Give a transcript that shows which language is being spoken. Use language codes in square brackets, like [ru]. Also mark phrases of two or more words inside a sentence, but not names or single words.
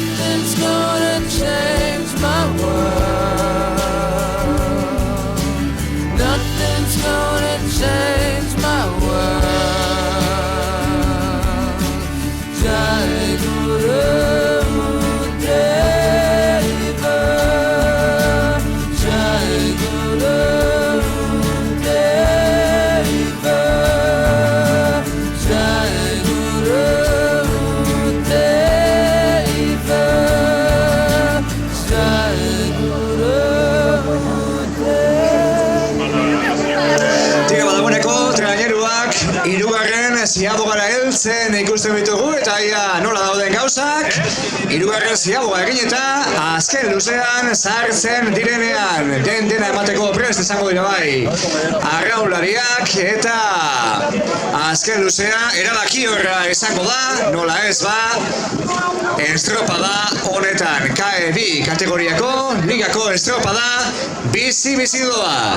[en] Nothing's gonna change my world. Nothing's gonna change my world. [sa] जय गुरु देव, जय गुरु देव, जय गुरु देव, जय गुरु [eu] Tira badagoneko traineruak hirugarren ziabogara heltzen ikusten ditugu eta ia nola dauden gauzak. Hirugarren ziaboga egin eta azken luzean sartzen direnean dena emateko prest izango dira bai arraunlariak eta azken luzea erabakiorra izango da, nola ez ba estropada honetan KE2 kategoriako ligako estropada bizi doa.